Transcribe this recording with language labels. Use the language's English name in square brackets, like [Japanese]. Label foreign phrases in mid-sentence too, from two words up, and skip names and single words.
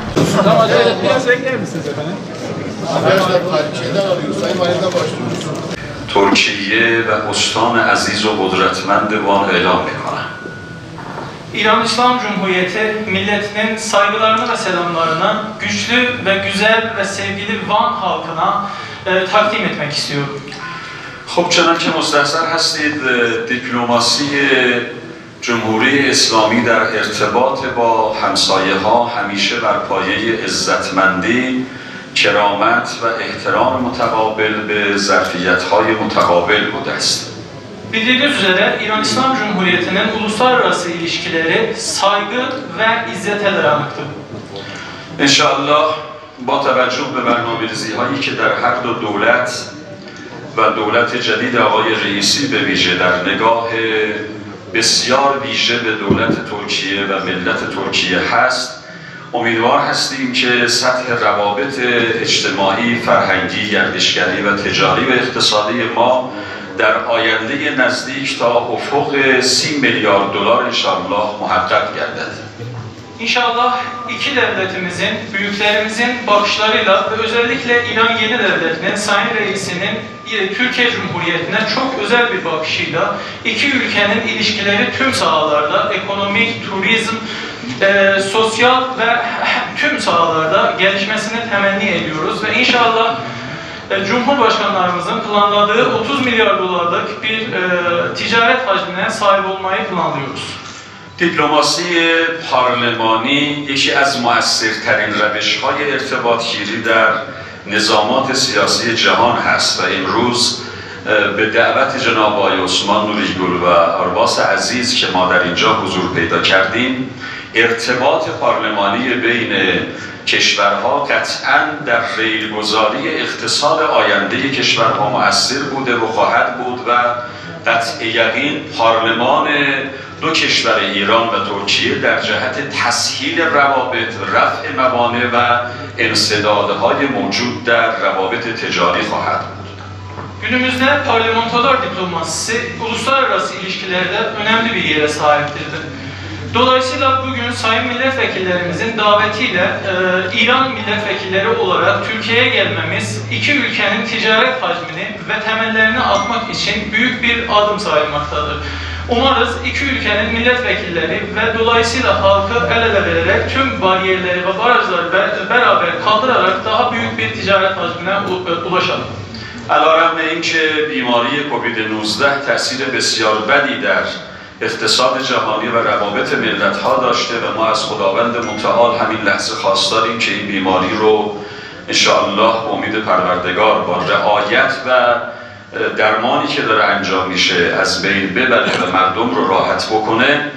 [Turkish] Tamam, biraz bekler misiniz efendim? Arkadaşlar tarihçeden alıyoruz. Sayın Validen başlıyoruz. [Persian] ترکیه و استان عزیز و قدرتمند وان اعلام میکنم. [Turkish] İran İslam Cumhuriyeti milletinin saygılarını ve selamlarını güçlü ve güzel ve sevgili Van halkına takdim etmek istiyorum. [Persian] خب چنانکه مستحضر هستید دیپلماسی جمهوری اسلامی در ارتباط با همسایه ها همیشه بر پایه عزتمندی، کرامت و احترام متقابل به ظرفیت های متقابل بوده است. [Turkish] Bildiğiniz üzere İran İslam Cumhuriyeti'nin uluslararası ilişkileri saygı ve izzete dayanıktır. [Persian] انشاءالله با توجه به برنامه‌ریزی هایی که در هر دو دولت و دولت جدید آقای رئیسی به ویژه در نگاه بسیار ویژه به دولت ترکیه و ملت ترکیه هست، امیدوار هستیم که سطح روابط اجتماعی، فرهنگی، گردشگری و تجاری و اقتصادی ما در آینده نزدیک تا افق 30 میلیارد دلار انشاءالله محقق گردد. [Turkish] İnşallah iki devletimizin, büyüklerimizin bakışlarıyla ve özellikle İran Yeni Devleti'nin, Sayın Reisinin Türkiye Cumhuriyeti'ne çok özel bir bakışıyla iki ülkenin ilişkileri tüm sahalarda, ekonomik, turizm, sosyal ve tüm sahalarda gelişmesini temenni ediyoruz ve inşallah Cumhurbaşkanlarımızın planladığı 30 milyar dolarlık bir ticaret hacmine sahip olmayı planlıyoruz. [Persian] دیپلماسی پارلمانی یکی از مؤثرترین روش‌های ارتباط‌گیری در نظامات سیاسی جهان هست و امروز به دعوت جناب آقای عثمان نوری‌گل و آرباس عزیز که ما در اینجا حضور پیدا کردیم، ارتباط پارلمانی بین کشورها قطعاً در ریل‌گذاری اقتصاد آینده کشورها مؤثر بوده و خواهد بود و قطع یقین پارلمان دو کشور ایران و ترکیه در جهت تسهیل روابط، رفع موانع و انسدادهای موجود در روابط تجاری خواهد بود. [Turkish] Günümüzde parlamentolar diplomasisi uluslararası ilişkilerde önemli bir yere sahiptir. Dolayısıyla bugün sayın milletvekillerimizin davetiyle İran milletvekilleri olarak Türkiye'ye gelmemiz iki ülkenin ticaret hacmini ve temellerini atmak için büyük bir adım sayılmaktadır. Umarız iki ülkenin milletvekilleri ve dolayısıyla halkı el ele vererek tüm bariyerleri ve barajları beraber kaldırarak daha büyük bir ticaret hacmine ulaşalım. [Persian] علیرغم اینکه بیماری کووید 19 تاثیر بسیار بدی در اقتصاد جهانی و روابط ملت‌ها داشته و ما از خداوند متعال همین لحظه خواستاریم که این بیماری رو انشاءالله به امید پروردگار با رعایت و درمانی که داره انجام میشه از بین ببره و مردم رو راحت بکنه.